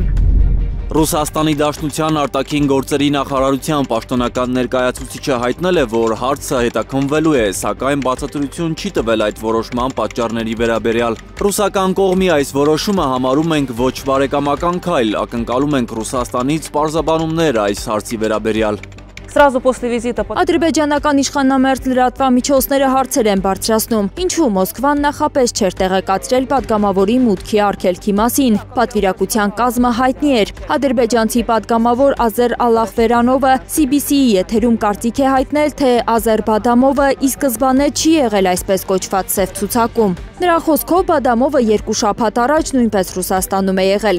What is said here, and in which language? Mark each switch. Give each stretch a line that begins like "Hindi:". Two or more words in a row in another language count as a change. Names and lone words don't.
Armenian: Ռուսաստանի Դաշնության արտաքին գործերի նախարարության պաշտոնական ներկայացուցիչը հայտնել է, որ հարցը հետաքննվելու է, սակայն բացատրություն չի տվել այդ որոշման պատճառների վերաբերյալ։ Ռուսական կողմի այս որոշումը համարում ենք ոչ բարեկամական քայլ, ակնկալում ենք Ռուսաստանից պարզաբանումներ այս հարցի վերաբերյալ։
Russian: Сразу после визита...
Armenian: Ադրբեջանական իշխանամերձ լրատվամիջոցները հարցեր են բարձրացնում, ինչու Մոսկվան նախապես չէր տեղեկացրել պատգամավորի մուտքի արգելքի մասին։ Պատվիրակության կազմը հայտնի էր։ Ադրբեջանցի պատգամավոր Ազեր Ալախվերանովը CBC-ի եթերում կարծիք է հայտնել, թե Ազեր Բադամովը ի սկզբանե չի եղել այսպես կոչված սև ցուցակում։ Նրա խոսքով Բադամովը 2 շաբաթ առաջ նույնպես Ռուսաստանում է եղել,